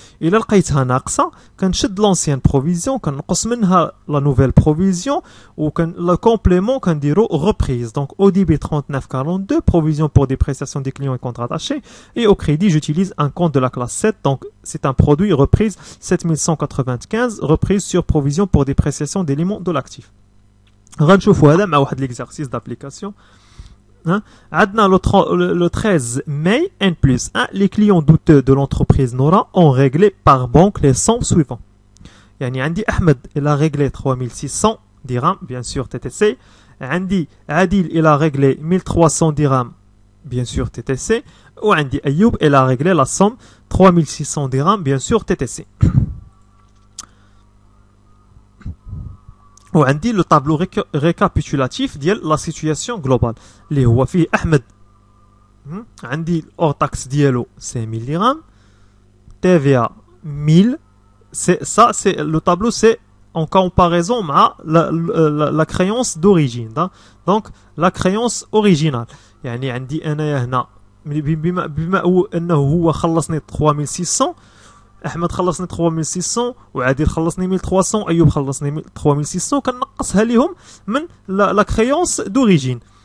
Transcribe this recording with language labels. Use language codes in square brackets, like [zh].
[ar] الا لقيتها ناقصه كنشد لونسيان بروفيزيون كنقص منها لا نوفيل بروفيزيون وكن لا كومبليمون كنديرو ريبريز. [fr] دونك او ديبي 3942, provision pour dépréciation des clients et comptes rattachés, et au crédit j'utilise un compte de la classe 7, donc c'est un produit reprise 7195, reprise sur provision pour dépréciation d'éléments de l'actif. [ar] غنشوفوا هذا مع واحد [fr] l'exercice d'application. [ar] عندنا [fr] le 13 mai N+, les clients douteux de l'entreprise Nora ont réglé par banque les sommes suivantes. [ar] يعني عندي [fr] أحمد il a réglé 3600 dirhams, bien sûr TTC. [ar] عندي [fr] عادل il a réglé 1300 dirhams, bien sûr TTC. [ar] وعندي [fr] أيوب il a réglé la somme 3600 dirhams, bien sûr TTC. [ar] وعندي لو طابلو ريكابيتولاتيف ديال لا سيتوياسيون جلوبال اللي هو فيه احمد عندي الاور تاكس ديالو 5000 درهم, TVA 1000. [fr] Ça c'est le tableau, c'est en comparaison [ar] مع [fr] la créance d'origine. Donc la créance originale [ar] يعني عندي انايا هنا بما انه هو خلصني 3600, احمد خلصني 3600 وعادل خلصني 1300, ايوب خلصني 3600, كنقصها ليهم من لا كريونس دوريجين.